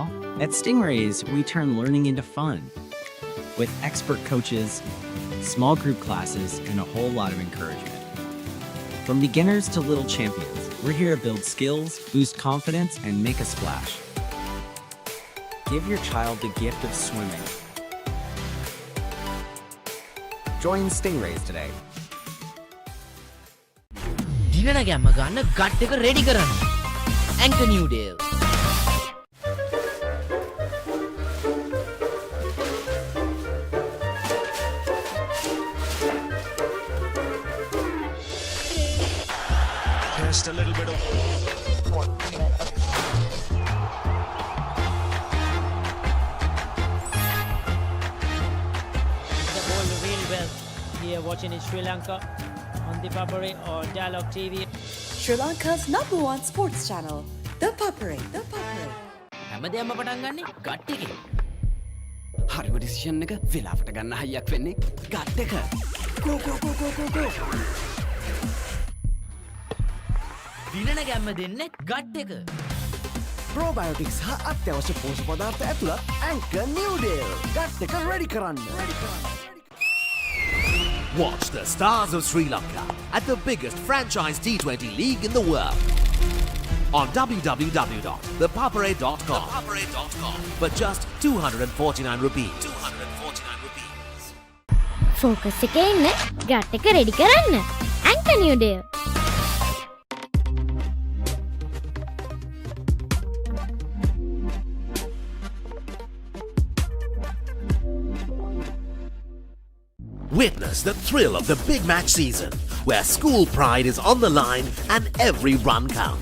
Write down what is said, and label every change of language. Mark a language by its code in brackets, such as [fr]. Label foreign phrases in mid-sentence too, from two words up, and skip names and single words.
[en] At Stingrays, we turn learning into fun. With expert coaches, small group classes, and a whole lot of encouragement. From beginners to little champions, we're here to build skills, boost confidence, and make a splash. Give your child the gift of swimming. Join Stingrays today. [si] දිනන ගැම්ම ගන්න ගට් එක රෙඩි කරන්න. Anchor New Deal. [en] Just a little bit of really well here watching in Sri Lanka on ThePapare or Dialog TV. Sri Lanka's #1 sports channel, ThePapare. [si] හැමදේම පටන් ගන්නේ ගට් එකේ. හරිම ඩිසිෂන් එක වෙලාවට ගන්න හයියක් වෙන්නේ ගට් එක. go. දිනන ගැම්ම දෙන්නේ ගට් එක. Probiotics හා අත්‍යවශ්‍ය පෝෂක පදාර්ථ ඇතුළත් Anchor New Deal. ගට් එක ready කරන්න. [en] Watch the stars of Sri Lanka at the biggest franchise T20 league in the world on www.thepapare.com for just 249 rupees. [si] Focus එකේ ඉන්න ගට් එක රෙඩි කරන්න. Anchor New Deal. [en] Witness the thrill of the big match season, where school pride is on the line and every run counts.